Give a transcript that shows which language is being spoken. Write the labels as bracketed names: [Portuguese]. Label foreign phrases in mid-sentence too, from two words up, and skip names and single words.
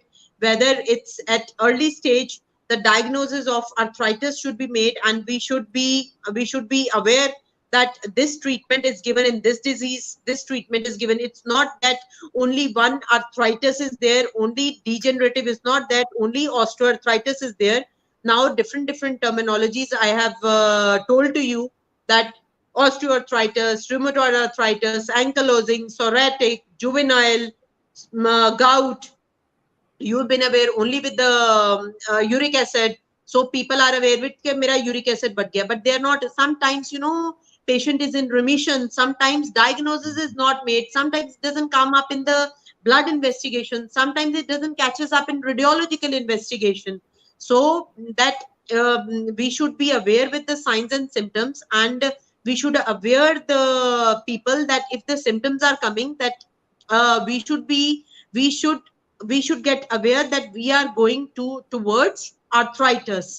[English] Whether it's at early stage, the diagnosis of arthritis should be made, and we should be aware that this treatment is given in this disease, this treatment is given. It's not that only one arthritis is there, only degenerative is not that, only osteoarthritis is there. Now different terminologies I have told to you, that osteoarthritis, rheumatoid arthritis, ankylosing, psoriatic, juvenile, gout. You've been aware only with the uric acid. So people are aware with [Hindi] के मेरा [English] uric acid [Hindi] बढ़ गया, [English] but they are not. Sometimes patient is in remission, sometimes diagnosis is not made, sometimes it doesn't come up in the blood investigation, sometimes it doesn't catches up in radiological investigation. So that we should be aware with the signs and symptoms, and we should aware the people that if the symptoms are coming, that we should be we should we should get aware that we are going towards arthritis.